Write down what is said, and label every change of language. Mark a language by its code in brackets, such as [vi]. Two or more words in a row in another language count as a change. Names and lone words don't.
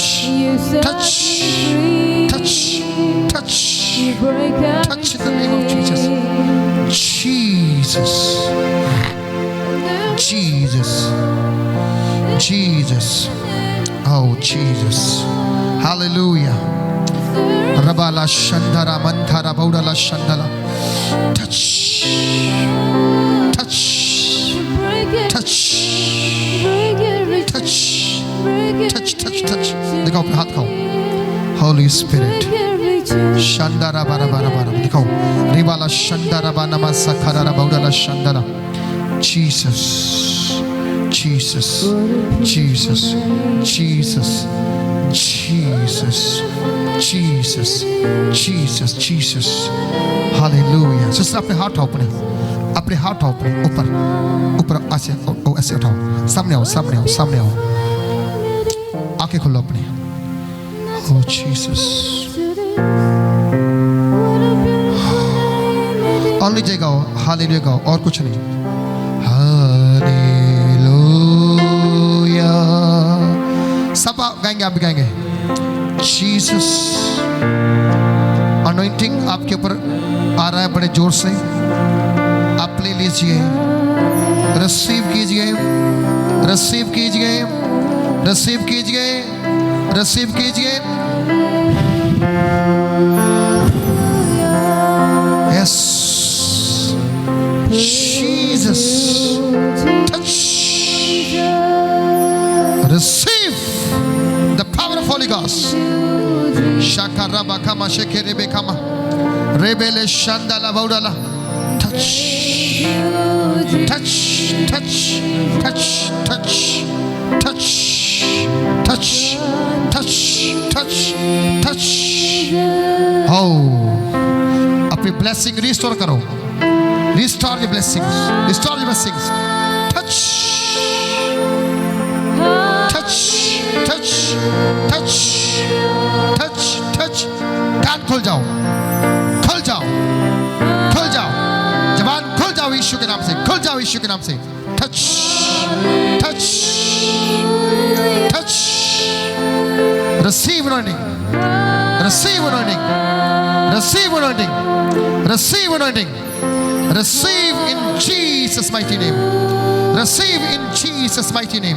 [en] Touch. Touch. Touch. Touch in the name of Jesus. Jesus. Jesus. Jesus. Oh Jesus. Hallelujah. Rabala Shandara Mantara Baudala Shandala. Touch. Touch. Touch. Touch. Touch. Touch. Touch. [hi] दिखाओ अपने हाथ खाओ. [en] Holy Spirit. Shandara bara bara bara. [hi] दिखाओ. Ribala Shandara Banama Sakara Baudala Shandala. [en] Jesus. Jesus, Jesus, Jesus, Jesus, Jesus, Jesus, Jesus. Hallelujah. [hi] सिस्टर अपने हाथ उठाओ, अपने हाथ उठाओ, ऊपर ऊपर ऐसे ऐसे उठाओ. सामने आओ, सामने आओ, सामने आओ. आंखें खोलो अपनी. [en] Oh Jesus. [hi] Only जय गाओ, हालेलुया गाओ, और कुछ नहीं. सब गाएंगे, आप भी गाएंगे. जीसस. अनॉइंटिंग आपके ऊपर आ रहा है बड़े जोर से. आप ले लीजिए, रिसीव कीजिए, रिसीव कीजिए, रिसीव कीजिए, रिसीव कीजिए. [en] Yes Jesus. टच. Receive the power of Holy Ghost. Shakaraba kama shekerebe kama rebele shandala baudala. Touch, touch, touch, touch, touch, touch, touch, touch, touch, touch. [hi] Oh, अपनी blessing restore करो. [en] Restore your blessings. Restore your blessings. Touch. Touch. Touch. Touch. Touch. Touch. [hi] कान खोल जाओ. खोल जाओ. खोल जाओ. जबान खोल जाओ यीशु के नाम से. खोल जाओ यीशु के नाम से. [en] Touch. Touch. Touch. Receive anointing. Receive anointing. Receive anointing. Receive anointing. Receive in Jesus' mighty name. Receive in Jesus' mighty name.